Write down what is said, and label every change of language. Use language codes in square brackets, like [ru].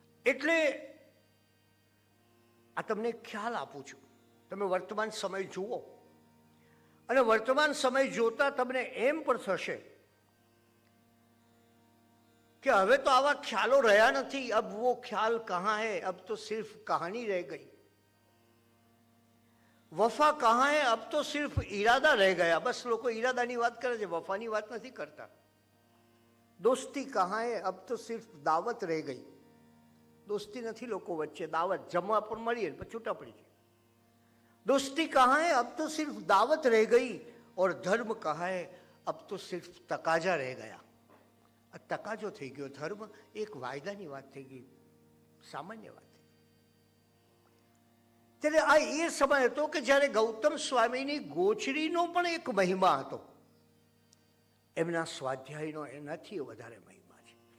[gu] એટલે આ તમને ખ્યાલ આપું છું. તમે વર્તમાન સમય જુઓ અને વર્તમાન સમય જોતા તમને એમ પણ થશે कि હવે તો આવા ખ્યાલો રહ્યા નથી. [hi] अब वो ख्याल कहाँ है, अब तो सिर्फ कहानी रह गई. वफा कहाँ है, अब तो सिर्फ इरादा रह गया. [gu] बस લોકો ઈરાદાની વાત કરે છે, વફાની વાત નથી કરતા. [hi] दोस्ती कहाँ है, अब तो सिर्फ दावत रह गई. [gu] दोस्ती નથી લોકો વચ્ચે, દાવત જમવા પણ મળીએ પછી છૂટા પડી જાય. [hi] दोस्ती कहाँ है, अब तो सिर्फ दावत रह गई. और धर्म कहाँ है, अब तो सिर्फ तकाजा रह गया. [gu] તકાજો થઈ ગયો. ધર્મ એક વાયદાની વાત થઈ ગઈ, સામાન્ય વાત. ત્યારે આ એ સમય હતો કે જ્યારે ગૌતમ સ્વામીની ગોચરીનો પણ એક મહિમા હતો, એમના સ્વાધ્યાયનો એનાથી વધારે મહિમા છે.